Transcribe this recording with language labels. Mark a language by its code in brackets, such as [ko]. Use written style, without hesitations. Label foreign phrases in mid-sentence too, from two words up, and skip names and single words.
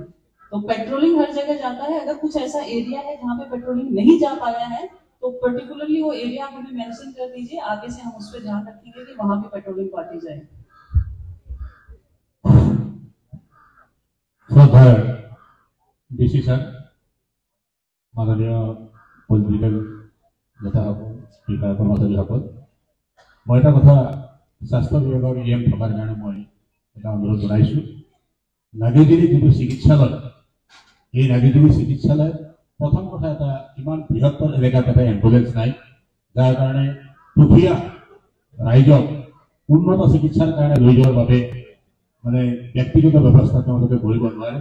[hi] तो पेट्रोलिंग हर जगह जाता है। अगर कुछ ऐसा एरिया है जहाँ पे पेट्रोलिंग नहीं जा पाया है तो पर्टिकुलरली वो एरिया आप हमें मेंशन कर दीजिए, आगे से हम उस पर ध्यान रखेंगे कि वहां भी [en] patrolling party [hi] जाए। [en] DC sir, [as] মাননীয় পলিটিকেল নেতাসকল, স্পীকাৰ কৰ্মচাৰীসকল, মই এটা কথা স্বাস্থ্য বিভাগৰ EM থকাৰ কাৰণে মই এটা অনুৰোধ জনাইছোঁ। নাগেৰিৰ যিটো চিকিৎসালয়, এই নাগেৰিৰ চিকিৎসালয় প্ৰথম কথা এটা ইমান বৃহত্তৰ এলেকাত এটা এম্বুলেন্স নাই, যাৰ কাৰণে দুখীয়া ৰাইজক উন্নত চিকিৎসাৰ কাৰণে লৈ যোৱাৰ বাবে মানে ব্যক্তিগত ব্যৱস্থা তেওঁলোকে কৰিব নোৱাৰে।